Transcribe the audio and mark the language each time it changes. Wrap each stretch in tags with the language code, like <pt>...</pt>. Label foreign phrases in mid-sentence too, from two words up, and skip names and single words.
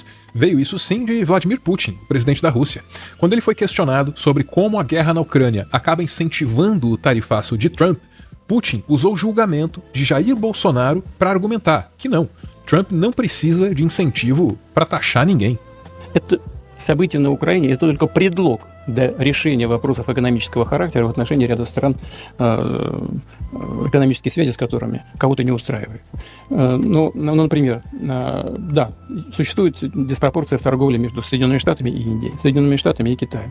<pt>Veio isso sim de Vladimir Putin, presidente da Rússia. Quando ele foi questionado sobre como a guerra na Ucrânia acaba incentivando o tarifaço de Trump, Putin usou o julgamento de Jair Bolsonaro para argumentar que não, Trump não precisa de incentivo para taxar ninguém.</pt> <ru>События на Украине – это только предлог для решения вопросов экономического характера в отношении ряда стран, экономические связи с которыми кого-то не устраивают. Например, да, существует диспропорция в торговле между Соединенными Штатами и Индией, Соединенными Штатами и Китаем.</ru>